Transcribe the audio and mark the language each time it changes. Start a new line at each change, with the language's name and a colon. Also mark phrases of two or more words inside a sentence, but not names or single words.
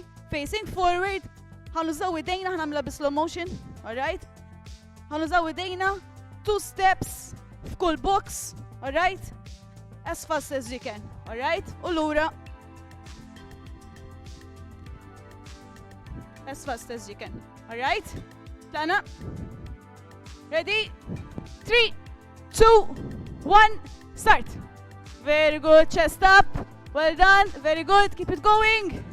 English: Facing forward,
Maltese: ħanużaw idejna, ħanamla bi-
English: slow motion,
Maltese: alright? ħanużaw idejna, 2 steps f'kull box, alright?
English: As fast as you can, alright?
Maltese: U lura.
English: As fast as you can, alright? Tlaqna. Ready? 3, 2, 1, start. Very good, chest up. Well done, very good, keep it going.